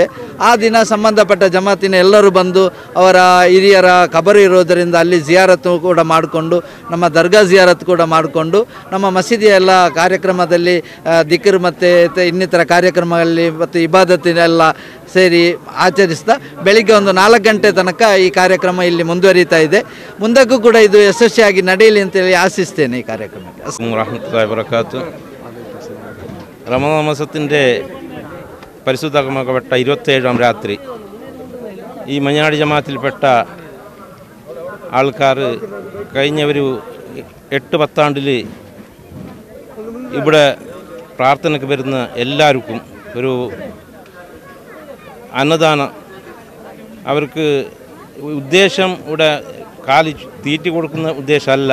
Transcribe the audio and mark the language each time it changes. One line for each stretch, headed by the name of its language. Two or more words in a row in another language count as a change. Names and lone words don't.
Kannada: ಆ ದಿನ ಸಂಬಂಧಪಟ್ಟ ಜಮಾತಿನ ಎಲ್ಲರೂ ಬಂದು ಅವರ ಹಿರಿಯರ ಖಬರು ಇರೋದರಿಂದ ಅಲ್ಲಿ ಜಿಯಾರತ್ತು ಕೂಡ ಮಾಡಿಕೊಂಡು, ನಮ್ಮ ದರ್ಗಾ ಜಿಯಾರತ್ ಕೂಡ ಮಾಡಿಕೊಂಡು, ನಮ್ಮ ಮಸೀದಿಯ ಎಲ್ಲ ಕಾರ್ಯಕ್ರಮದಲ್ಲಿ ದಿಕ್ರ್ ಮತ್ತು ಇನ್ನಿತರ ಕಾರ್ಯಕ್ರಮಗಳಲ್ಲಿ ಮತ್ತು ಇಬಾದತಿನೆಲ್ಲ ಸೇರಿ ಆಚರಿಸ್ತಾ ಬೆಳಿಗ್ಗೆ ಒಂದು 4 ಗಂಟೆ ತನಕ ಈ ಕಾರ್ಯಕ್ರಮ ಇಲ್ಲಿ ಮುಂದುವರಿತಾ ಇದೆ. ಮುಂದಕ್ಕೂ ಕೂಡ ಇದು ಯಶಸ್ವಿಯಾಗಿ ನಡೆಯಲಿ ಅಂತೇಳಿ ಆಶಿಸ್ತೇನೆ. ಈ ಕಾರ್ಯಕ್ರಮಕ್ಕೆ
Arabic: رحمة الله وبركاته.
Malayalam: റമദാൻ മാസത്തിൻ്റെ പരിശുദ്ധമാക്കപ്പെട്ട 27ാം രാത്രി ഈ മഞ്ഞനാടി ജമാഅത്തിൽപ്പെട്ട ആൾക്കാർ കഴിഞ്ഞ ഒരു 8 പത്താണ്ടിൽ ഇവിടെ പ്രാർത്ഥനയ്ക്ക് വരുന്ന എല്ലാവർക്കും ഒരു അന്നദാനം, അവർക്ക് ഉദ്ദേശം ഇവിടെ കാലി തീറ്റി കൊടുക്കുന്ന ഉദ്ദേശമല്ല.